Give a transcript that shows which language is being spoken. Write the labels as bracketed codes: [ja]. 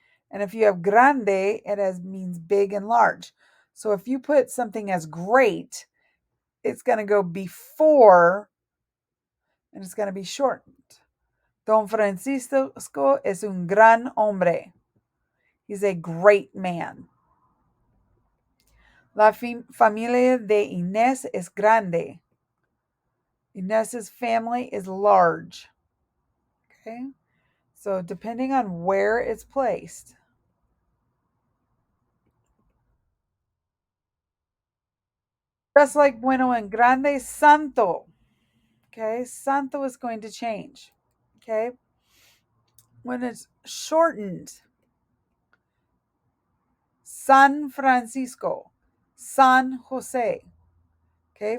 [en] And if you have grande, it means big and large. So if you put something as great, it's going to go before and it's going to be shortened. [es] Don Francisco es un gran hombre. [en] He's a great man. [es] La familia de Inés es grande. [en] Inés's family is large. Okay? So depending on where it's placed. Just like bueno and grande, santo. Okay? Santo is going to change. Okay? When it's shortened, San Francisco, San Jose. Okay?